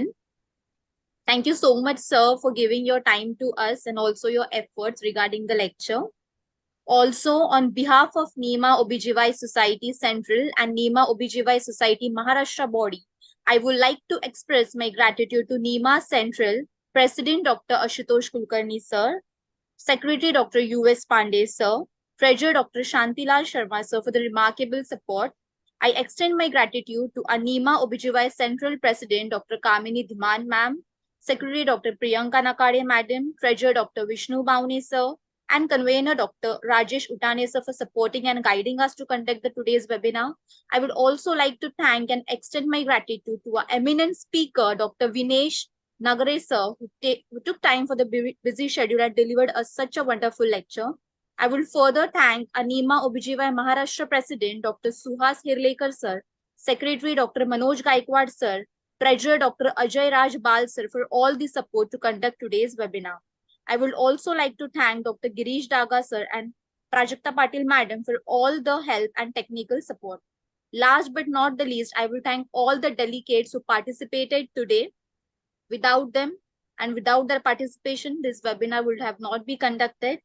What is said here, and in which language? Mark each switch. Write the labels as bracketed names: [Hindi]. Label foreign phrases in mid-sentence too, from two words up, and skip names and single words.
[English] Thank you so much, sir, for giving your time to us and also your efforts regarding the lecture. Also, on behalf of Nima Obgy Society Central and Nima Obgy Society Maharashtra body, I would like to express my gratitude to Nima Central President Dr. Ashutosh Kulkarni, sir, Secretary Dr. U.S. Pandey, sir, Treasurer Dr. Shantilal Sharma, sir, for the remarkable support. I extend my gratitude to Anima Obgy Central President Dr. Kamini Dhiman, ma'am, Secretary Dr. Priyanka Nakade, madam, Treasurer Dr. Vishnu Bauni, sir, and convener Dr. Rajesh Utane, sir, for supporting and guiding us to conduct the today's webinar. I would also like to thank and extend my gratitude to our eminent speaker, Dr. Vinesh Nagare, sir, who took time for the busy schedule and delivered us such a wonderful lecture. I will further thank Anima Obgy Maharashtra President Dr. Suhas Hirlekar, sir, Secretary Dr. Manoj Gaikwad, sir, Treasurer Dr. Ajay Raj Bal, sir, for all the support to conduct today's webinar. I would also like to thank Dr. Girish Daga, sir, and Prajakta Patil, madam, for all the help and technical support. Last but not the least, I will thank all the delegates who participated today. Without them and without their participation, this webinar would have not been conducted.